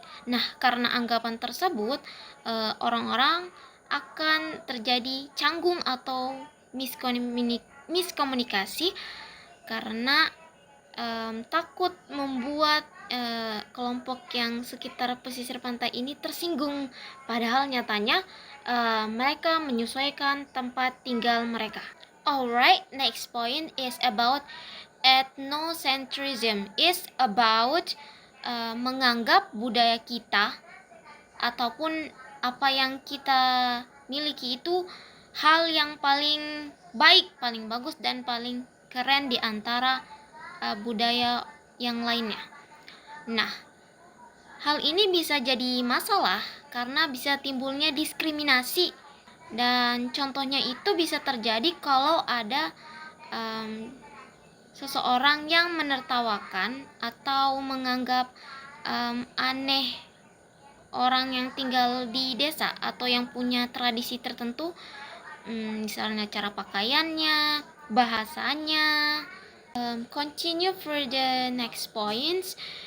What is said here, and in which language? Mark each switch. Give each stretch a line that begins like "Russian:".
Indonesian: Nah, karena anggapan tersebut, orang-orang akan terjadi canggung atau miskomunikasi karena takut membuat kelompok yang sekitar pesisir pantai ini tersinggung, padahal nyatanya mereka menyesuaikan tempat tinggal mereka.
English: Alright, next point is about ethnocentrism. Is about
Indonesian: menganggap budaya kita ataupun apa yang kita miliki itu hal yang paling baik, paling bagus, dan paling keren di antara budaya yang lainnya. Nah, hal ini bisa jadi masalah karena bisa timbulnya diskriminasi, dan contohnya itu bisa terjadi kalau ada seseorang yang menertawakan atau menganggap aneh orang yang tinggal di desa atau yang punya tradisi tertentu, misalnya cara pakaiannya, bahasanya.
English: Continue for the next points.